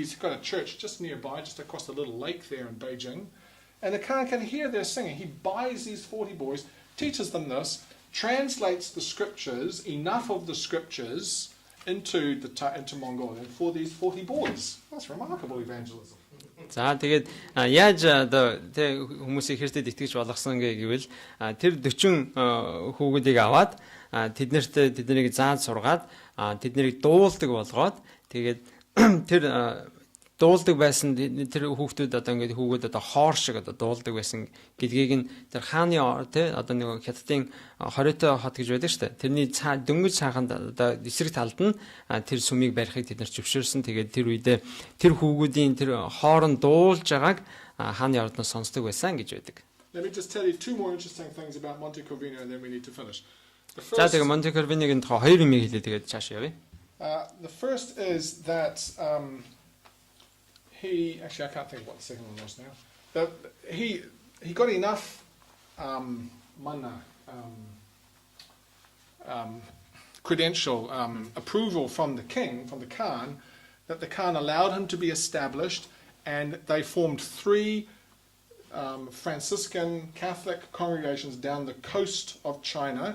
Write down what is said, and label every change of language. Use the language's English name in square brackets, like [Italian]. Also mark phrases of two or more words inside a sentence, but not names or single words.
[English] He's got a church just nearby, just across the little lake there in Beijing. And the Khan can hear their singing. He buys these 40 boys, teaches them this, translates the scriptures, enough of the scriptures, into Mongolian for these 40 boys. That's remarkable evangelism. [Mongolian] За тэгээд яаж одоо тэг хүмүүсийг Христэд итгэж болгосон гэвэл тэр 40 хүүгүүдийг аваад тэднийг зааж сургаад тэднийг дуулдаг болгоод тэгээд тэр дуулдаг байсан тэр хүүхдүүд одоо ингээд хүүгүүд одоо хоор шиг одоо дуулдаг байсан гэдгийг нь тэр хааны тий одоо нэг хятадын хориотой хот гэж байдаг шүү дээ. Тэрний дөнгөж цааханд одоо эсрэг талд нь тэр сүмийг барихыг тэд нар зөвшөөрсөн. Тэгээд тэр үедээ тэр хүүгүүдийн тэр хоорон дуулж байгааг хааны ордноос сонсдог байсан гэж байдаг. [English] Let me just tell you two more interesting things about Monte Corvino and then we need to finish. [Mongolian] За тэгээ Монте Корвиногийн тухай хоёр юм хэлээ тэгээд цааш явъя. [English] The first is that he actually I can't think of what the second one was now. That he got enough credential approval from the king, from the Khan, that the Khan allowed him to be established, and they formed 3 Franciscan Catholic congregations down the coast of China.